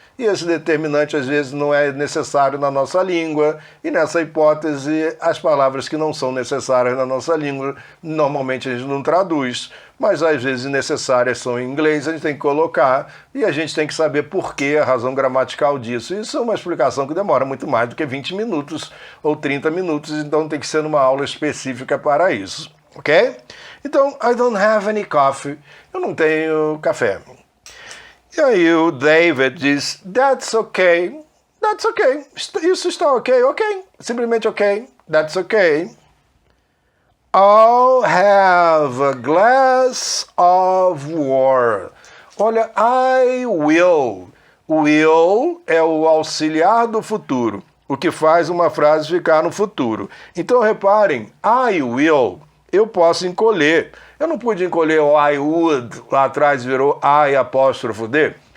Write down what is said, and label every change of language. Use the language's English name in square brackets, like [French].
[Portuguese] e esse determinante às vezes não é necessário na nossa língua, e nessa hipótese as palavras que não são necessárias na nossa língua, normalmente a gente não traduz, mas às vezes necessárias são em inglês, a gente tem que colocar, e a gente tem que saber por que a razão gramatical disso. Isso é uma explicação que demora muito mais do que 20 minutos ou 30 minutos, então tem que ser numa aula específica para isso, ok? [English] Então, I don't have any coffee. [Portuguese] Eu não tenho café. E aí o David diz, [English] that's okay. That's okay. [Portuguese] Isso está ok, ok. Simplesmente ok. [English] That's okay. I'll have a glass of water. Olha, I will. [Portuguese] Will é o auxiliar do futuro, o que faz uma frase ficar no futuro. Então reparem, I will, eu posso encolher. Eu não pude encolher o I would, lá atrás virou I apóstrofo D.